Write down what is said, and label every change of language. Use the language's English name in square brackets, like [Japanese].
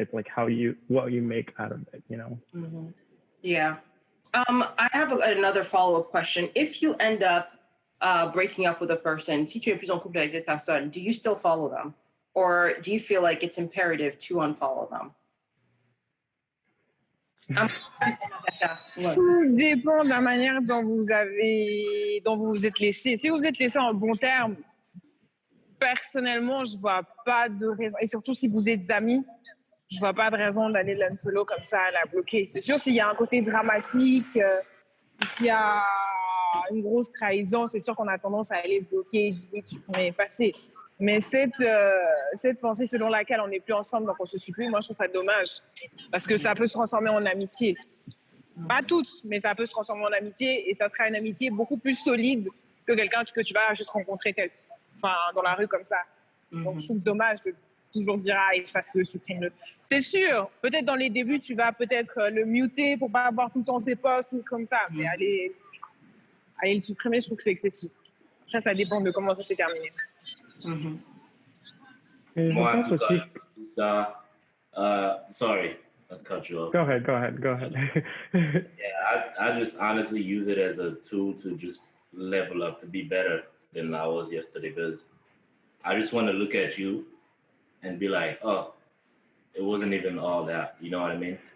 [English] It's like what you make out of it, Yeah. I have another follow-up question. If you end up breaking up with a person, [French] si tu es plus en couple avec cette personne, [English] do you still follow them? Or do you feel like it's imperative to unfollow them? [French] Tout dépend de la manière dont vous vous êtes laissé. Si vous êtes laissé en bon terme, personnellement, je vois pas de raison. Et surtout si vous êtes amis, je vois pas de raison d'aller l'unfollow comme ça, la bloquer. C'est sûr, s'il y a un côté dramatique, s'il y a une grosse trahison, c'est sûr qu'on a tendance à aller bloquer, supprimer, effacer. Mais cette pensée selon laquelle on n'est plus ensemble, donc on se suit plus, moi je trouve ça dommage. Parce que ça peut se transformer en amitié. Pas toutes, mais ça peut se transformer en amitié et ça sera une amitié beaucoup plus solide que quelqu'un que tu vas juste rencontrer dans la rue comme ça. Donc je trouve dommage de toujours dire efface-le, supprime-le. C'est sûr, peut-être dans les débuts, tu vas peut-être le muter pour pas avoir tout le temps ses posts ou comme ça, mais aller le supprimer, je trouve que c'est excessif. Après, ça dépend de comment ça s'est terminé. Moi, tout ça, [English] sorry, I cut you off. Go ahead. Yeah, I just honestly use it as a tool to just level up, to be better than I was yesterday, because I just want to look at you and be like, oh, it wasn't even all that, you know what I mean?